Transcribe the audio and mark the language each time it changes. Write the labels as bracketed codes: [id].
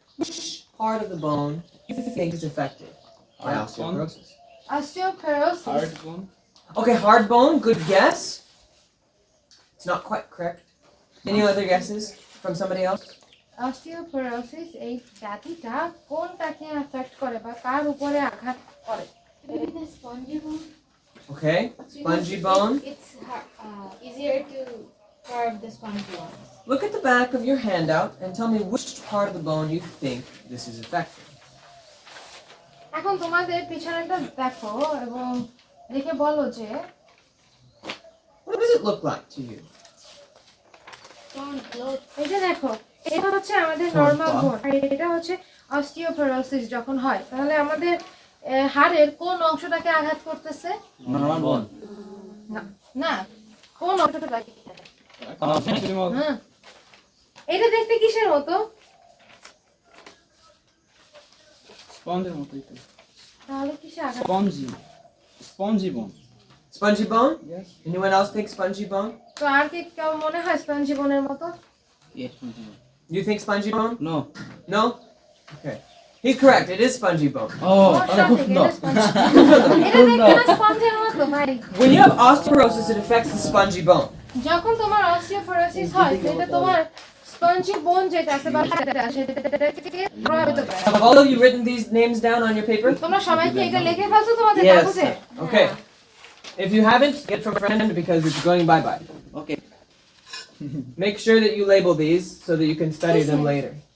[en] Which part of the bone do you think is affected by osteoporosis? Osteoporosis. hard bone Okay, hard bone, good guess. It's not quite correct. Any other guesses from somebody else? [bn] Osteoporosis এই ব্যাধিটা কোনটাকে effect করে বা কার উপরে আঘাত করে? [en] Maybe the spongy bone. Okay, spongy bone. It's easier to carve the spongy one. Look at the back of your handout and tell me which part of the bone you think this is affecting. [bn] এখন তোমাদের পিছনেটা দেখো এবং দেখে বলো যে [en] What does it look like to you? [bn] এটা দেখো, এটা হচ্ছে আমাদের নরমাল বোন আর এটা হচ্ছে অস্টিওপোরোসিস যখন হয় তাহলে আমাদের হাড়ের কোন অংশটাকে আঘাত করতেছে? [en] normal bone [bn] না না, কোন অংশটাকে? হ্যাঁ, এটা দেখতে কিসের মতো? স্পঞ্জের মতোই তো তাহলে কিসে আঘাত? [en] Spongy bone Spongy bone? yes Anyone else think spongy bone? [bn] তো আর কি কেউ মনে হয় স্পঞ্জি বোনের মতো? [en] yes spongy bone You think spongy bone? no No? Okay. He's correct. It is spongy bone. [bn] তাহলে খুব সুন্দর এটা দেখতে না স্পঞ্জের মতো ভাই। [en] When you have osteoporosis, it affects the spongy bone. [bn] যখন তোমার অস্টিওপোরোসিস হয় সেটা তোমার স্পঞ্জি বোন যেটা আছে বা সেটাকে প্রভাবিত করে। [en] Have all of you written these names down on your paper? [bn] তোমরা সবাই কি এটা লিখে ফেলছো তোমাদের [en] Yes. [bn] কাগজে? [en] Okay. If you haven't, get from a friend because it's going bye-bye. okay Make sure that you label these so that you can study them later.